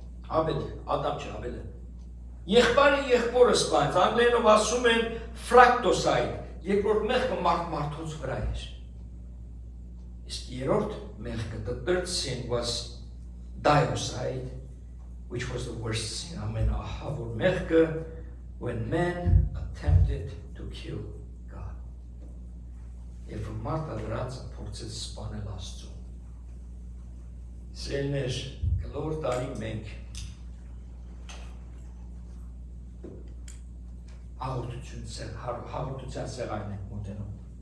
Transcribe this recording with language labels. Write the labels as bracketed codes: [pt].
[hy] Abel Ադամ չէ Abel Եղբայրը եղբորը սպանեց անգլերենով ասում են fratricide երկրորդ մեղքը մարդոց վրա էր իսկ երրորդ մեղքը [en] the third sin was deicide which was the worst sin. Amen. [hy] Ahavur mechke, [en] when men attempted to kill God. [hy] Երբ մարդը դրանց փորձեց սպանել Աստծուն։ Սիրելիներ, գլոր տարի մենք հաղորդության սեղանին ենք մոտենում։